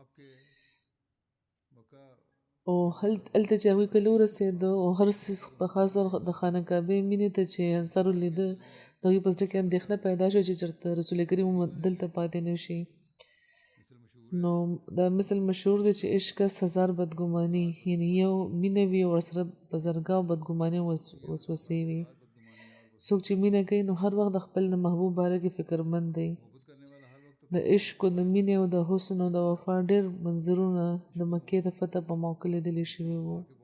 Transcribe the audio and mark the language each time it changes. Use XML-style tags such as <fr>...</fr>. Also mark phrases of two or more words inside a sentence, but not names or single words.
<ps>او هلته چې هغوی کله ورسېده او هر څیز په خاص د خانه کعبې مینې ته چې انصارو لیده د هغوی په زړه کې اندېښنه پیدا شوه چې چېرته رسول کریم دلته پاتې نه شي نو دا مثل مشهور دی چې</ps> <fa>عشق است هزار بدګماني</fa> <ps>یعنې یو مینه وي او ورسره په زرګاو بدګمانۍ وسوسې وي څوک چې مینه کوي نو هر وخت د خپل د محبوب باره کې فکرمند دی د عشق او د مینې او د حسن او د وفا ډېر منظرونه د مکې د فتح په موقع لیدلی شوي وو</ps>